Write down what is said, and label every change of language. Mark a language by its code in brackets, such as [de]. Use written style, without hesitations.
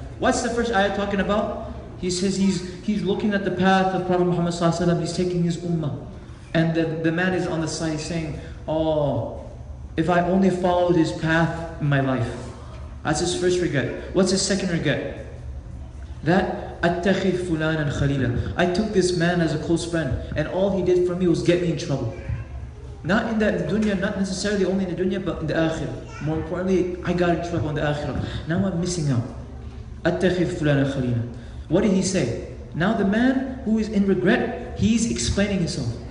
[en] What's the first ayah talking about? He says he's looking at the path of Prophet Muhammad sallallahu alaihi wasallam. He's taking his ummah. And the man is on the side saying, oh, if I only followed his path in my life. That's his first regret. What's his second regret? [ar] That أَتَّخِذْ فُلَانًا خَلِيلًا. [en] I took this man as a close friend, and all he did for me was get me in trouble. Not in the dunya, not necessarily only in the dunya, but in the akhirah. More importantly, I got in trouble in the akhirah. Now I'm missing out. [ar] أَتَّخِذْ فُلَانًا خَلِيلًا. [en] What did he say? Now the man who is in regret, he's explaining himself.